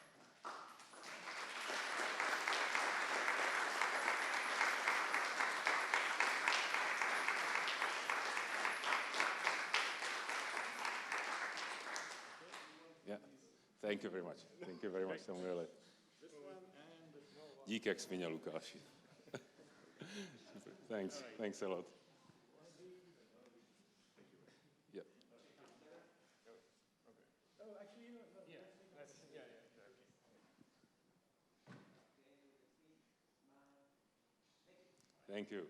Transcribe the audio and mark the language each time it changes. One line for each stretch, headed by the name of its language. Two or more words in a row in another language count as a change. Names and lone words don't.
English: Thank you very much. Thank you very much, Samuele.
Czech: Díky, jak jsi měl, Lukáši.
English: Thanks a lot. Yeah. Thank you.